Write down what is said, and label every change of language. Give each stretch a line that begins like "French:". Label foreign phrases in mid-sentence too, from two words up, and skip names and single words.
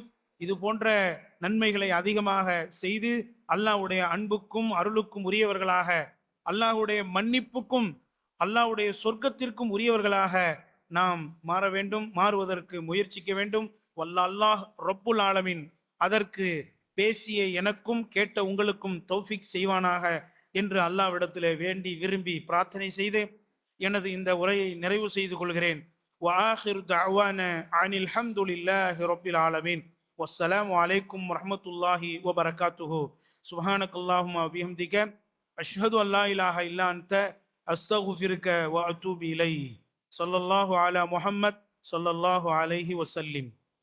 Tamil: இது போன்ற நன்மைகளை அதிகமாக செய்து அல்லாஹ்வுடைய அன்புக்கும் அருளுக்கும் உரியவர்களாக, அல்லாஹ்வுடைய மன்னிப்புக்கும் அல்லாஹ்வுடைய சொர்க்கத்திற்கும் உரியவர்களாக நாம் மாற வேண்டும், மாறுவதற்கு முயற்சிக்க வேண்டும்.
Arabic: الله رب العالمين
Tamil: அதற்கு பேசிய எனக்கும் கேட்ட உங்களுக்கும் தௌஃபீக் செய்வானாக என்று அல்லாஹ்விடத்திலே வேண்டி விரும்பி பிரார்த்தனை செய்து எனது இந்த உரையை நிறைவு செய்து கொள்கிறேன்.
Arabic: وآخر دعوانا عن الحمد لله رب العالمين والسلام عليكم ورحمة الله وبركاته سبحانك اللهم وبحمدك أشهد أن لا إله إلا أنت أستغفرك وأتوب إليه صلى الله على محمد صلى الله عليه وسلم.